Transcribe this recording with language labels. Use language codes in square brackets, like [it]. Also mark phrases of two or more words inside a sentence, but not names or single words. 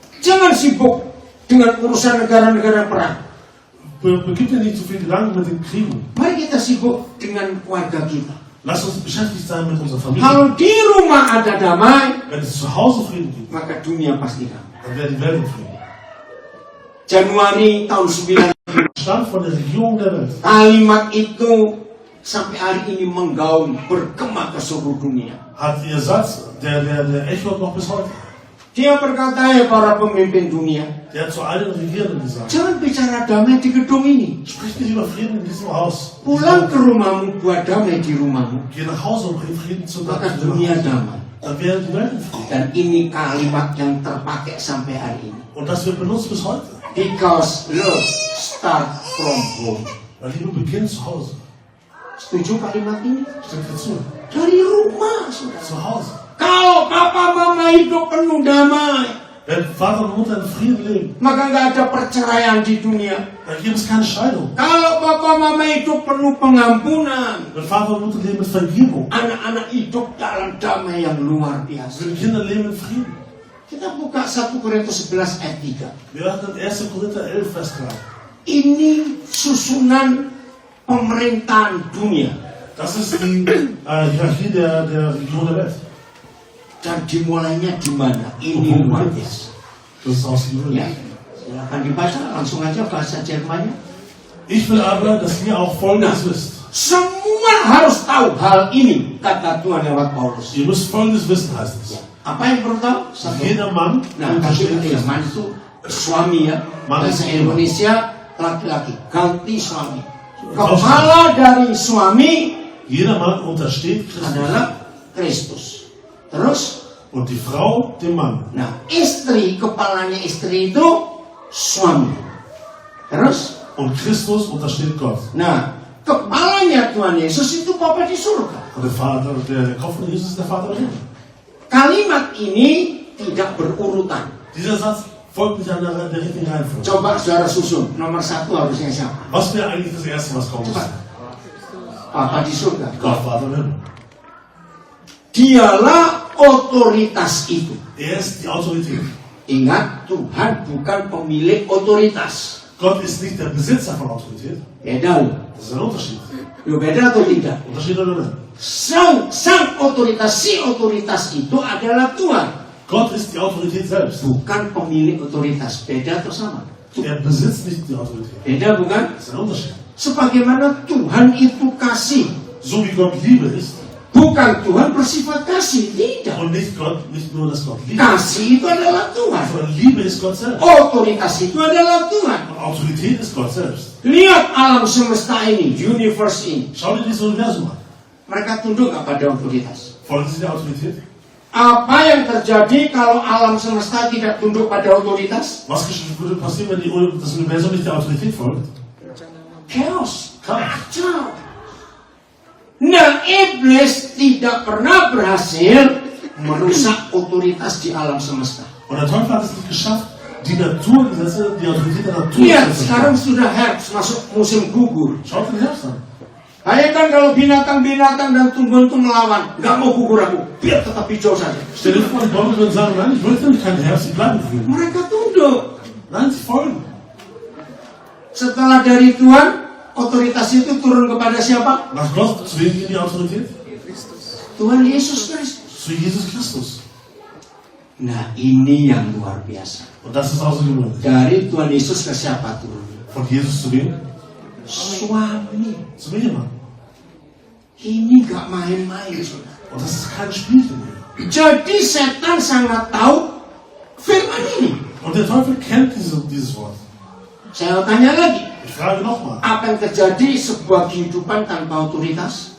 [id] Jangan sibuk dengan urusan negara-negara perang. [de] Begib dir nicht zu viel Gedanken mit den Kriegen. [id] Mari kita sibuk dengan keluarga kita. [de] Lass uns beschäftigt sein mit unserer Familie. [id] Kalau di rumah ada damai, [de] Wenn es zu Hause Frieden gibt, [id] maka dunia pasti damai. [de] dann wäre die Welt in Frieden. [id] Januari tahun 9. [de] Stand von der Regierung der Welt. [id] Kalimat itu sampai hari ini menggaung, bergema ke seluruh dunia. [de] Hat ihr Satz, der echot noch bis heute. [id] Dia berkata, para pemimpin dunia, [de] Der hat zu allen Regierenden gesagt, [id] jangan bicara damai di gedung ini. [de] sprich nicht über Frieden in diesem Haus. [id] Pulang ke rumahmu, buat damai di rumahmu. [de] Geh nach Hause und bring Frieden zu [id] Maka [de] deinem [id] dunia [de] Haus. [id] damai. [de] Dann wäre die Welt in Frieden. [id] Dan ini kalimat yang terpakai sampai hari ini. [de] Und das wird benutzt bis heute. [en] Because love start from home. [de] Weil Liebe beginnt zu Hause. [id] Setuju kalimat ini? [de] Stimmt dir zu. [id] Dari rumah, saudara. [de] Zu Hause. [id] Kalau papa mama hidup penuh damai, [de] Wenn Vater und Mutter in Frieden leben, [id] maka nggak ada perceraian di dunia. [de] dann gibt es keine Scheidung. [id] Kalau papa mama hidup penuh pengampunan, [de] Wenn Vater und Mutter leben mit Vergebung, [id] anak-anak hidup dalam damai yang luar biasa. [de] wenn Kinder leben in Frieden. [id] Kita buka 1 Korintus 11 ayat 3. [de] Wir werden 1. Korinther 11 Vers 3. [id] Ini susunan pemerintahan dunia. [de] Das ist die Hierarchie der Region der Welt. [id] Dan dimulainya di mana? Ini luar biasa. [de] Das ist ausgewöhnlich. [id] Ya, silakan dibaca langsung aja bahasa Jermannya. [de] Ich will aber, dass ihr auch Folgendes wisst. [id] Semua harus tahu hal ini, kata Tuhan lewat Paulus. [de] Ihr müsst Folgendes wissen, heißt es. [id] Apa yang perlu tahu? Satu. [de] Jeder Mann [id] Nah, tapi [de] untersteht [id] ya, man itu suami ya. Bahasa Indonesia laki-laki, ganti suami. Kepala dari suami [de] Jeder Mann untersteht Christus. [id] adalah Kristus. Terus, [de] Und die Frau dem Mann. [id] nah istri, kepalanya istri itu suami. Terus, [de] Und Christus untersteht Gott. [id] nah kepalanya Tuhan Yesus itu Bapa di surga. [de] Und der Kopf von Jesus ist der Vater im Himmel. [id] Kalimat ini tidak berurutan. [de] Dieser Satz folgt nicht an der richtigen Reihenfolge. [id] Coba saudara susun. Nomor 1 harusnya siapa? [de] Was wäre eigentlich das Erste, was kommen muss? [id] Papa di surga. [de] Gott, Vater im Himmel. [id] Dialah otoritas itu. [de] Er ist die Autorität. [id] Ingat, Tuhan bukan pemilik otoritas. [de] Gott ist nicht der Besitzer von Autorität. [id] Beda loh. [de] Das ist ein Unterschied. [id] Lo beda atau tidak? [de] Unterschied oder nicht? [id] Sang otoritas, si otoritas itu adalah Tuhan. [de] Gott ist die Autorität selbst. [id] Bukan pemilik otoritas. Beda atau sama? [de] Er besitzt nicht die Autorität. [id] Beda bukan? [de] Das ist ein Unterschied. [id] Sebagaimana Tuhan itu kasih. [de] So wie Gott Liebe ist. [id] Bukan Tuhan bersifat kasih. Tidak. [de] Und nicht nur, dass Gott liebt. [id] Kasih itu adalah Tuhan. [de] Sondern Liebe ist Gott selbst. [id] Otoritas itu adalah Tuhan. [de] Und Autorität ist Gott selbst. [id] Lihat alam semesta ini, universe ini. [de] Schau dir dieses Universum an. [id] Mereka tunduk kepada otoritas. [de] Folgen sie der Autorität? [id] Apa yang terjadi kalau alam semesta tidak tunduk pada otoritas? [de] Was würde passieren, wenn das Universum nicht der Autorität folgt? Chaos. [id] Kacau. Nah, iblis tidak pernah berhasil merusak otoritas di alam semesta. [de] Und der Teufel hat es nicht geschafft, die Naturgesetze, die Autorität der Natur [id] Lihat, [de] zu [id] sekarang [de] zerstören. [id] sudah herbst, masuk musim gugur. [de] Schaut den Herbst an. [id] Bayangkan kalau binatang-binatang dan tumbuhan itu melawan, nggak mau gugur aku, biar tetap hijau saja. [de] Stell dir vor, die Bäume würden sagen, nein, ich möchte nicht keinen Herbst, sie bleiben grün. [id] Mereka tunduk. [de] Nein, sie folgen. [id] Setelah dari Tuhan, otoritas itu turun kepada siapa? [de] Nach Gott, zu wem geht die Autorität? [id] Tuhan Yesus Kristus. [de] Zu Jesus Christus. [id] Nah, ini yang luar biasa. [de] Und das ist außergewöhnlich. [id] Dari Tuhan Yesus ke siapa turun? [de] Von Jesus zu wem? [id] Suami. [de] Zum Ehemann. [id] Ini gak main-main, saudara. [de] Und das ist kein Spielchen mehr. [id] Jadi setan sangat tahu firman ini. [de] Und der Teufel kennt dieses Wort. [id] Saya tanya lagi, [de] Ich frage nochmal, [id] apa yang terjadi sebuah kehidupan tanpa otoritas?